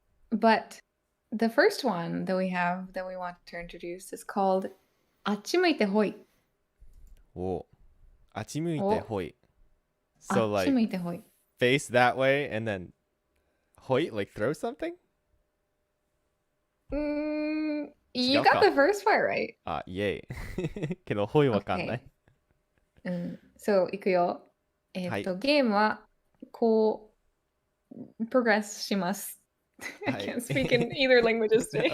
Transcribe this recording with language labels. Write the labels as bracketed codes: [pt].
[en] But the first one that we have that we want to introduce is called Achimuite Hoi. Oh. Achimuite hoi. So like Achimuite Hoi. face that way and then hoi, like throw something? You got the first part right. Yay. [ja] けど、hoi わかんない。そう、いくよ。ゲームはこう、プログレスします。 [en] I can't speak in either languages today.